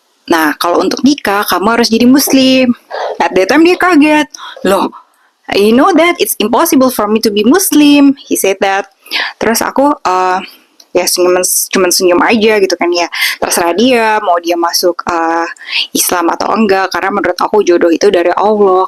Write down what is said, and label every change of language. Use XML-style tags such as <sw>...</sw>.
<id>Nah, kalau untuk nikah kamu harus jadi Muslim.</id> <en>At that time</en> <id>dia kaget.</id> <en>Loh, you know that it's impossible for me to be Muslim, he said that.</en> <id>Terus aku ya cuman senyum aja gitu kan, ya terserah dia mau dia masuk Islam atau enggak, karena menurut aku jodoh itu dari Allah.</id>